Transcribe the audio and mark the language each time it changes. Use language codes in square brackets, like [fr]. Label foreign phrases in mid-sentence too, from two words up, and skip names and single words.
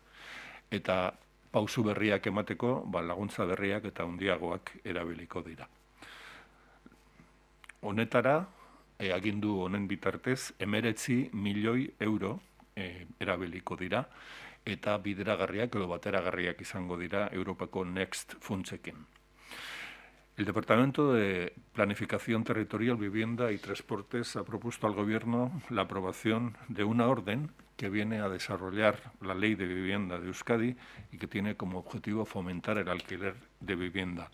[eu] Eta pausu berriak emateko, laguntza berriak eta handiagoak erabiliko dira. Honetara, agindu honen bitartez, 19 milioi euro erabiliko dira, eta bideragarriak edo bateragarriak izango dira Europako Next funtsekin. [es] El Departamento de Planificación Territorial, Vivienda y Transportes ha propuesto al Gobierno la aprobación de una orden que viene a desarrollar la Ley de Vivienda de Euskadi y que tiene como objetivo fomentar el alquiler de vivienda.